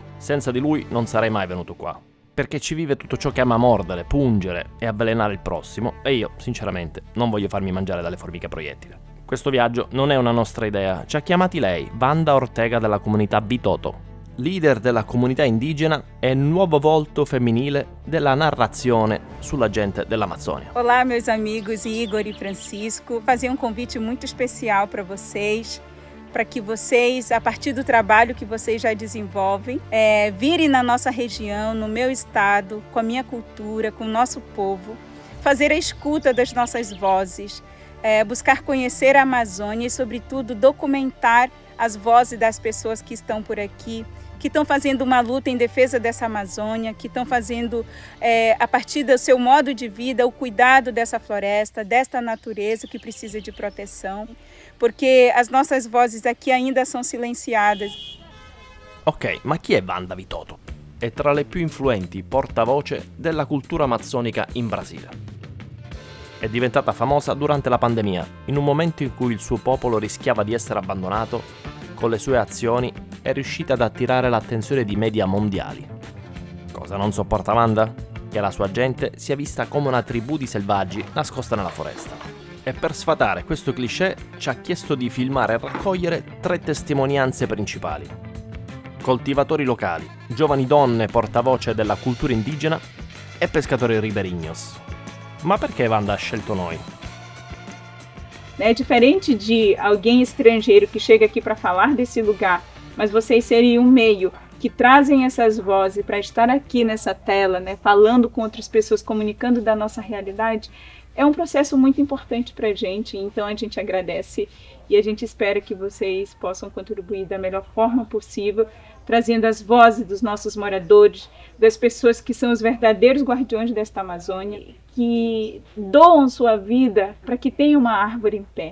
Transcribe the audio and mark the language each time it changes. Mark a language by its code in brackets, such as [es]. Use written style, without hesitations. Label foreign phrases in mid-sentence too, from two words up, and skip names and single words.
[it] Senza di lui non sarei mai venuto qua. Perché ci vive tutto ciò che ama mordere, pungere e avvelenare il prossimo, e io, sinceramente, non voglio farmi mangiare dalle formiche proiettili. Questo viaggio non è una nostra idea, ci ha chiamati lei, Wanda Ortega della comunità Bitoto, leader della comunità indigena e nuovo volto femminile della narrazione sulla gente dell'Amazzonia. [pt] Olá, meus amigos Igor e Francisco. Fazer convite muito especial para vocês, para que vocês, a partir do trabalho que vocês já desenvolvem, virem na nossa região, no meu estado, com a minha cultura, com o nosso povo, fazer a escuta das nossas vozes, buscar conhecer a Amazônia e, sobretudo, documentar as vozes das pessoas que estão por aqui, que estão fazendo uma luta em defesa dessa Amazônia, que estão fazendo, a partir do seu modo de vida, o cuidado dessa floresta, desta natureza que precisa de proteção, porque as nossas vozes aqui ainda são silenciadas. [it] Ok, ma chi è Wanda Bitoto? È tra le più influenti portavoce della cultura amazzonica in Brasile. È diventata famosa durante la pandemia, in un momento in cui il suo popolo rischiava di essere abbandonato. Con le sue azioni è riuscita ad attirare l'attenzione di media mondiali. Cosa non sopporta Wanda? Che la sua gente sia vista come una tribù di selvaggi nascosta nella foresta. E per sfatare questo cliché ci ha chiesto di filmare e raccogliere 3 testimonianze principali. Coltivatori locali, giovani donne portavoce della cultura indigena e pescatori ribeirinhos. Ma perché Wanda ha scelto noi? [pt] Diferente de alguém estrangeiro que chega aqui para falar desse lugar, mas vocês serem um meio que trazem essas vozes para estar aqui nessa tela, falando com outras pessoas, comunicando da nossa realidade, é um processo muito importante para a gente, então a gente agradece e a gente espera que vocês possam contribuir da melhor forma possível, trazendo as vozes dos nossos moradores, das pessoas que são os verdadeiros guardiões desta Amazônia, que doam sua vida para que tenha uma árvore em pé.